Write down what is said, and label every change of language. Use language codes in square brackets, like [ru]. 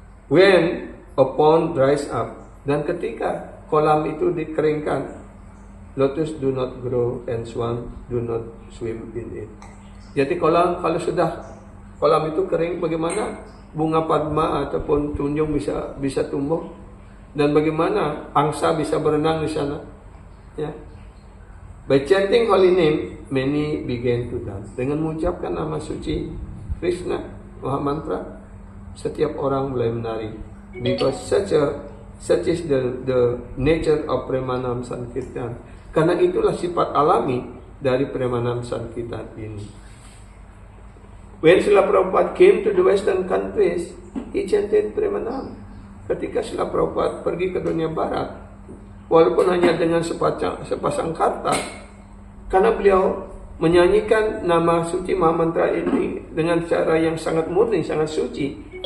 [en] When a pond dries up, [id] dan ketika kolam itu dikeringkan, [en] lotus do not grow and swan do not swim in it. [id] Jadi kalau sudah kolam itu kering, bagaimana bunga padma ataupun tunjung bisa tumbuh, dan bagaimana angsa bisa berenang di sana? [en] By chanting holy name, many began to dance. [id] Dengan mengucapkan nama suci Krishna Mahamantra, setiap orang mulai menari. [en] Because such a Such is the nature of Premanam Sankirtan. [id] Karena itulah sifat alami dari Premanam Sankirtan ini. [en] When Srila Prabhupada came to the Western countries, he chanted Premanam. [id] Ketika Srila Prabhupada pergi ke dunia barat, walaupun hanya dengan sepasang kata, karena beliau menyanyikan nama suci Mahamantra ini dengan cara yang sangat murni, sangat suci.